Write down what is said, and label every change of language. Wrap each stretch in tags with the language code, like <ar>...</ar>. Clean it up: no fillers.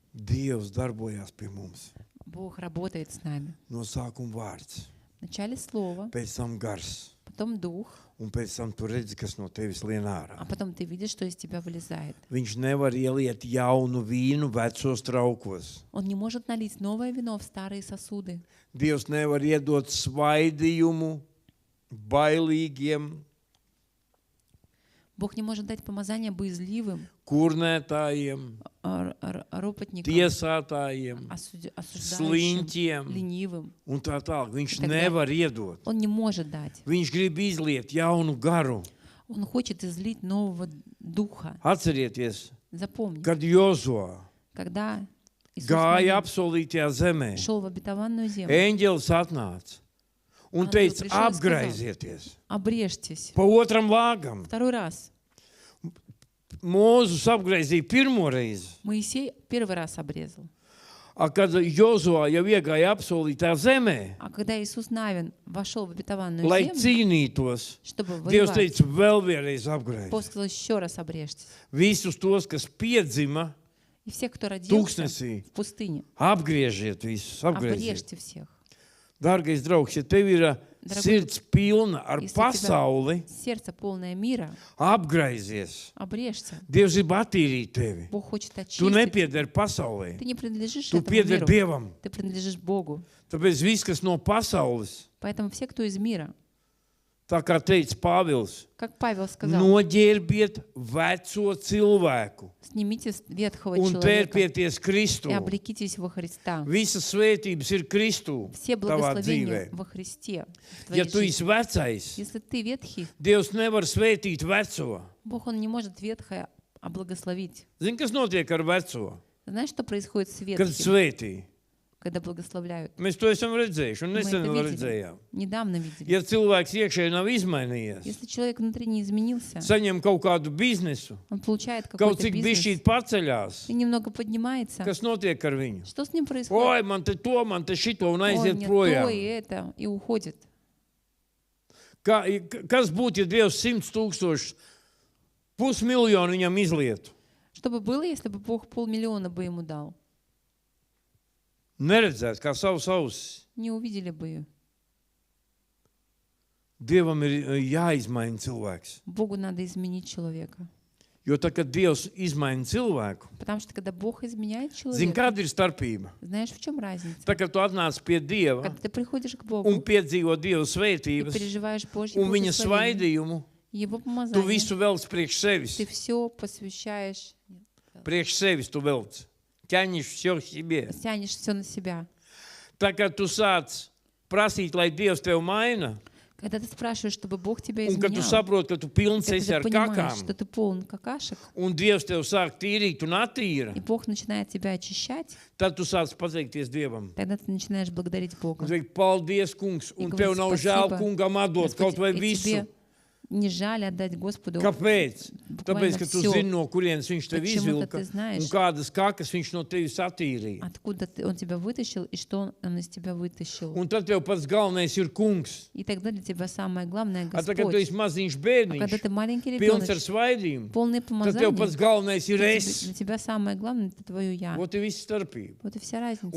<lv>Dievs darbojās pie mums.</lv> <ru>Бог работает с нами.</ru> <lv>No sākuma vārds,</lv> <ru>Вначале слово,</ru> <lv>pēc tam gars,</lv> <ru>потом дух,</ru> <lv>un pēc tam tu redzi, kas no tevis lien ārā.</lv> <ru>а потом ты видишь, что из тебя вылезает.</ru> <lv>Viņš nevar ieliet jaunu vīnu vecos traukos.</lv> <ru>Он не может налить новое вино в старые сосуды.</ru> <lv>Dievs nevar iedot svaidījumu bailīgiem,</lv> <ru>Бог не может дать помазание боязливым,</ru> <lv>kurnētājiem,</lv> <ru>ропотникам,</ru> <lv>tiesātājiem,</lv> <ru>осуждающим,</ru> <lv>sliņķiem</lv> <ru>ленивым.</ru> <lv>un tā tālāk. Viņš</lv> <ru>Тогда</ru> <lv>nevar iedot.</lv> <ru>Он не может дать.</ru> <lv>Viņš grib izliet jaunu garu.</lv> <ru>Он хочет излить нового духа.</ru> <lv>Atcerieties,</lv> <ru>Запомни,</ru> <lv>kad Jozo</lv> <ru>когда Иисус</ru> <lv>gāja</lv> <ru>Навин</ru> <lv>apsolītajā zemē,</lv> <ru>шел в обетованную землю,</ru> <lv>eņģelis atnāca un</lv> <ru>Ангел</ru> <lv>teica,</lv> <ru>пришел и сказал,</ru> <lv>apgraizieties</lv> <ru>обрежьтесь.</ru> <lv>pa otram lāgam.</lv> <ru>Второй раз.</ru> <lv>Mūzus apgraizīja pirmo reizi.</lv> <ru>Моисей первый раз обрезал.</ru> <lv>A kad Jozo jau iegāja apsolītā zemē,</lv> <ru>А когда Иисус Навин вошел в обетованную</ru> <lv>lai</lv> <ru>землю,</ru> <lv>cīnītos,</lv> <ru>чтобы</ru> <lv>Dievs</lv> <ru>воевать,</ru> <lv>teica, vēl vienreiz apgraiz.</lv> <ru>Бог сказал, еще раз обрежьтесь.</ru> <lv>Visus tos, kas piedzima</lv> <ru>И все, кто родился</ru> <lv>tūkstnesī,</lv> <ru>в пустыне,</ru> <lv>apgriežiet visus, apgrieziet.</lv> <ru>обрежьте всех.</ru> <lv>Dārgais draugs, ja tev ir Dārgais, sirds pilna ar</lv> <ru>если у тебя</ru> <lv>pasauli,</lv> <ru>сердце полное мира,</ru> <lv>apgraizies.</lv> <ru>обрежься.</ru> <lv>Dievs grib attīrīt tevi.</lv> <ru>Бог хочет</ru> <lv>Tu</lv> <ru>очистить.</ru> <lv>nepiedari pasaulē,</lv> <ru>Ты не принадлежишь</ru> <lv>tu</lv> <ru>этому</ru> <lv>piedari миру. Dievam.</lv> <ru>Ты принадлежишь Богу.</ru> <lv>Tāpēc viss, kas no pasaules,</lv> <ru>Поэтому все, кто из мира,</ru> <lv>tā kā teica Pāvils,</lv> <ru>как Павел сказал,</ru> <lv>noģērbiet veco cilvēku</lv> <ru>снимите с ветхого</ru> <lv>un</lv> <ru>человека</ru> <lv>tērpieties Kristu.</lv> <ru>и облекитесь во Христа.</ru> <lv>Visas svētības ir Kristu</lv> <ru>Все</ru> <lv>tavā</lv> <ru>благословения</ru> <lv>dzīvē.</lv> <ru>во Христе. В</ru> <lv>Ja</lv> <ru>твоей</ru> <lv>tu</lv> <ru>жизни.</ru> <lv>esi vecais,</lv> <ru>Если ты ветхий,</ru> <lv>Dievs nevar svētīt veco.</lv> <ru>Бог, Он не может ветхое облагословить.</ru> <lv>Zini, kas notiek ar veco?</lv> <ru>Знаешь, что происходит с</ru> <lv>Kad</lv> <ru>ветхим?</ru> <lv>svētī,</lv> <ru>когда благословляют.</ru> <lv>Mēs to esam redzējuši un</lv> <ru>Мы</ru> <lv>nesen</lv> <ru>это</ru> <lv>vēl</lv> <ru>видели.</ru> <lv>redzējām.</lv> <ru>Недавно видели.</ru> <lv>Ja cilvēks iekšēji nav izmainījies,</lv> <ru>Если человек внутри не изменился,</ru> <lv>saņem kaut kādu biznesu,</lv> <ru>он получает</ru> <lv>kaut</lv> <ru>какой-то</ru> <lv>cik bišķīt</lv> <ru>бизнес</ru> <lv>paceļās,</lv> <ru>и немного поднимается,</ru> <lv>kas notiek ar viņu?</lv> <ru>что с ним происходит?</ru> <lv>Oi, man te to, man te šito un</lv> <ru>Ой,</ru> <lv>aiziet</lv> <ru>мне то</ru> <lv>projām.</lv> <ru>и это, и уходит.</ru> <lv>Kas būtu, ja Dievs 100 000, pusmiljonu viņam izlietu?</lv> <ru>Что бы было, если бы Бог 500 000 бы ему дал?</ru> <lv>Neredzēt, kā savus ausis.</lv> <ru>Не увидели бы ее.</ru> <lv>Dievam ir jāizmaina cilvēks.</lv> <ru>Богу надо изменить человека.</ru> <lv>Jo tad, kad Dievs izmaina cilvēku,</lv> <ru>Потому что когда Бог изменяет</ru> <lv>zini,</lv> <ru>человека,</ru> <lv>kāda ir starpība?</lv> <ru>знаешь, в чем разница?</ru> <lv>Tā, kad tu atnāc pie Dieva</lv> <ru>Когда ты приходишь к</ru> <lv>un</lv> <ru>Богу</ru> <lv>piedzīvo Dieva</lv> <ru>и</ru> <lv>svētības</lv> <ru>переживаешь Божье</ru> <lv>un viņa</lv> <ru>благословение,</ru> <lv>svaidījumu,</lv> <ru>Его</ru> <lv>tu</lv> <ru>помазание,</ru> <lv>visu velc priekš sevis.</lv> <ru>ты все посвящаешь,</ru> <lv>Priekš sevis tu velc.</lv> <ru>Ķeņš все себе. тянешь все на себя.</ru> <lv>Tā, kad tu sāc prasīt, lai Dievs tev maina,</lv> <ru>Когда ты спрашиваешь, чтобы Бог тебя</ru> <lv>un kad tu</lv> <ru>изменял,</ru> <lv>saproti, ka tu pilns</lv> <ru>когда</ru> <lv>esi</lv> <ru>ты</ru> <lv>ar</lv> <ru>понимаешь,</ru> <lv>kakām,</lv> <ru>что ты полон какашек,</ru> <lv>un Dievs tev sāk tīrīt un attīra,</lv> <ru>и Бог начинает тебя очищать,</ru> <lv>tad tu sāc pateikties Dievam.</lv> <ru>тогда ты начинаешь благодарить</ru> <lv>Un</lv> <ru>Бога.</ru> <lv>teikt, paldies, kungs, un</lv> <ru>И</ru> <lv>tev</lv> <ru>говорить</ru> <lv>nav žēl</lv> <ru>спасибо,</ru> <lv>kungam atdot kaut vai</lv> <ru>Господи, и</ru> <lv>visu.</lv> <ru>тебе не жаль отдать Господу</ru> <lv>Kāpēc?</lv> <ru>буквально</ru> <lv>Tāpēc, ka tu</lv> <ru>всё.</ru> <lv>zini, no kurienes viņš tev</lv> <ru>Почему-то</ru> <lv>izvilka</lv> <ru>ты знаешь.</ru> <lv>un kādas kakas viņš no tevis attīrīja.</lv> <ru>Откуда он тебя вытащил и что он из тебя вытащил.</ru> <lv>Un tad tev pats galvenais ir kungs.</lv> <ru>И тогда для тебя самое главное</ru> <lv>A tā, kad tu</lv> <ru>Господь.</ru> <lv>esi maziņš</lv> <ru>А</ru> <lv>bērniņš,</lv> <ru>когда ты маленький</ru> <lv>pilns ar</lv> <ru>ребенок,</ru> <lv>svaidījumu,</lv> <ru>полный</ru> <lv>tad tev</lv> <ru>помазания,</ru> <lv>pats galvenais ir es.</lv> <ru>для тебя самое главное это твое я.</ru> <lv>Ot ir viss starpība.</lv> <ru>Вот и вся разница.</ru>